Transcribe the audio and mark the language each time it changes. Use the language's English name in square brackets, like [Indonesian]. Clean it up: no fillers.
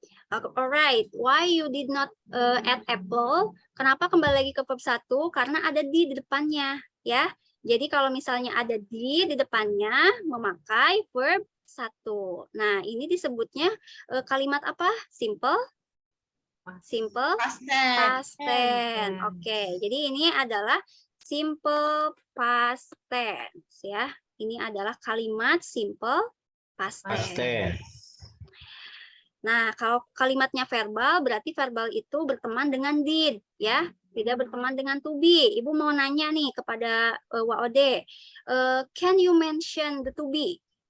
[English] Alright, why you did not add apple? [Indonesian] Kenapa kembali lagi ke verb 1? Karena ada di depannya, ya. Jadi kalau misalnya ada di depannya memakai verb 1. Nah, ini disebutnya kalimat apa? [English] Simple Past tense. past tense. [Indonesian] Oke, jadi ini adalah simple past tense, ya. Ini adalah kalimat simple past Past Past tense. Nah, kalau kalimatnya verbal, berarti verbal itu berteman dengan did, ya. Tidak berteman dengan to be. Ibu mau nanya nih kepada WOD. [English] Can you mention the to be?